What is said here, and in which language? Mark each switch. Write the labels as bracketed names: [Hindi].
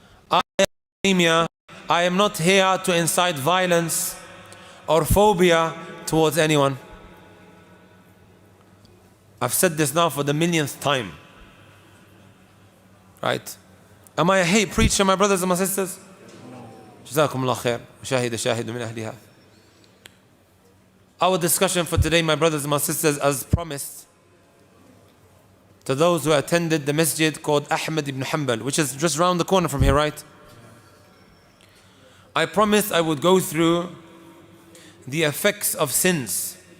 [English] I, Abu Taymiyyah, I am not here to incite violence or phobia towards anyone. I've said this now for the millionth time. Right? Am I a hate preacher, my brothers and my sisters? [Arabic] جزاكم الله خير وشاهد شاهد من أهلها. [English] Our discussion for today, my brothers and my sisters, as promised, to those who attended the masjid called Ahmad ibn Hanbal, which is just round the corner from here, right? I promised I would go through the effects of sins.